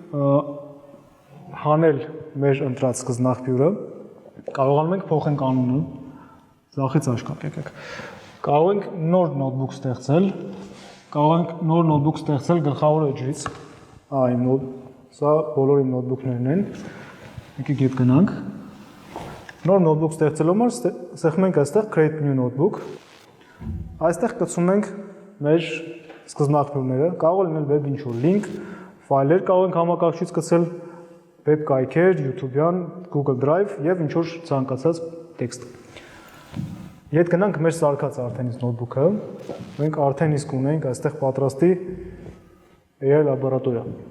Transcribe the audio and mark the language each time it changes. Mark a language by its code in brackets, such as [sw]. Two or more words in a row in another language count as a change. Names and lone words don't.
[hy] հանել մեր ընտրած սկզբնաղբյուրը, կարողանում ենք փոխենք անունը, ձախից աշկակ եկեք։ Կարող ենք նոր նոթբուք ստեղծել, կարող ենք նոր նոթբուք ստեղծել գլխավոր էջից, սա բոլոր իմ նոթբուքներն են, եկեք ետ գնանք, նոր նոթբուք ստեղծելու համար ստեղծում ենք այստեղ [en] create new notebook, [hy] այստեղ կցում ենք մեր սկզբնաղբյուրները, կարող լինել web ինչ-որ link, ֆայլեր կարող ենք համակարգչից գցել, web կայքեր, YouTube-յան, Google Drive եւ ինչ-որ ցանկացած տեքստ։ Ետ գնանք մեր սարքած արդեն իսկ նոթբուքը, մենք արդեն իսկ ունենք այստեղ պատրաստի AI լաբորատորիա։